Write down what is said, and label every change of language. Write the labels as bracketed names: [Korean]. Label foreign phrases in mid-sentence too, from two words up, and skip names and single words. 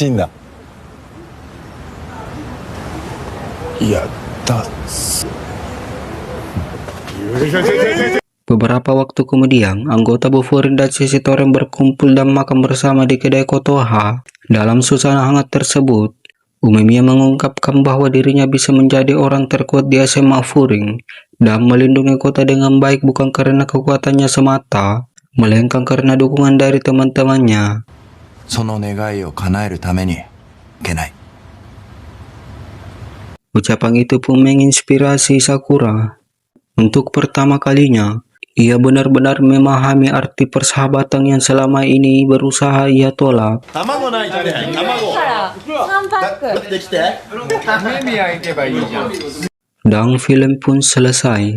[Indonesian] Beberapa waktu kemudian, anggota Buforin dan sisi Toreng berkumpul dan makan bersama di kedai Kotoha. Dalam suasana hangat tersebut, Umemiya mengungkapkan bahwa dirinya bisa menjadi orang terkuat di SMA Furing dan melindungi kota dengan baik bukan karena kekuatannya semata, melainkan karena dukungan dari teman-temannya. [Japanese] その願いを叶えるためにいけない。 [Indonesian] Ucapan itu pun menginspirasi Sakura. Untuk pertama kalinya, ia benar-benar memahami arti persahabatan yang selama ini berusaha ia tolak. Dan film pun selesai.